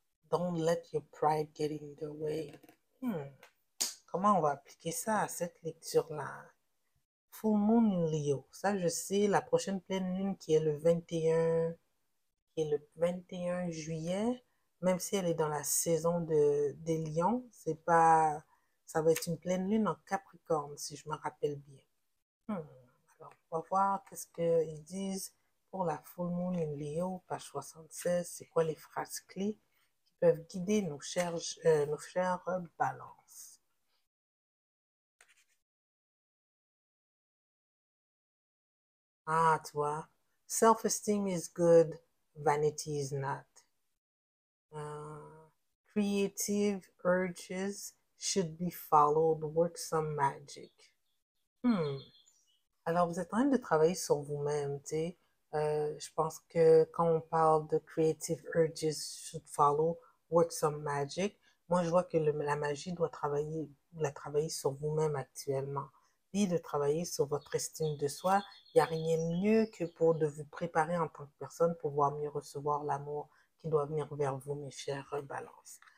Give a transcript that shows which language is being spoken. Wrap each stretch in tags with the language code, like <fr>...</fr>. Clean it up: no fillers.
<en>Don't let your pride get in the way.</en> <fr>Comment on va appliquer ça à cette lecture-là?</fr> <en>Full Moon in Leo.</en> <fr>Ça, je sais, la prochaine pleine lune qui est le 21, qui est le 21 juillet, même si elle est dans la saison des lions, c'est pas, ça va être une pleine lune en Capricorne, si je me rappelle bien. Alors, on va voir qu'est-ce qu'ils disent pour la</fr> <en>Full Moon in Leo,</en> <fr>page 76. C'est quoi les phrases clés qui peuvent guider nos chères balances? Ah, tu vois,</fr> <en>self-esteem is good, vanity is not. Uh, creative urges should be followed, work some magic.</en> <fr>Alors, vous êtes en train de travailler sur vous-même, tu sais. Je pense que quand on parle de</fr> <en>creative urges should follow, work some magic,</en> <fr>moi, je vois que la magie doit travailler, la travailler sur vous-même actuellement. Puis de travailler sur votre estime de soi, il n'y a rien de mieux que pour de vous préparer en tant que personne pour pouvoir mieux recevoir l'amour qui doit venir vers vous, mes chers balances.</fr>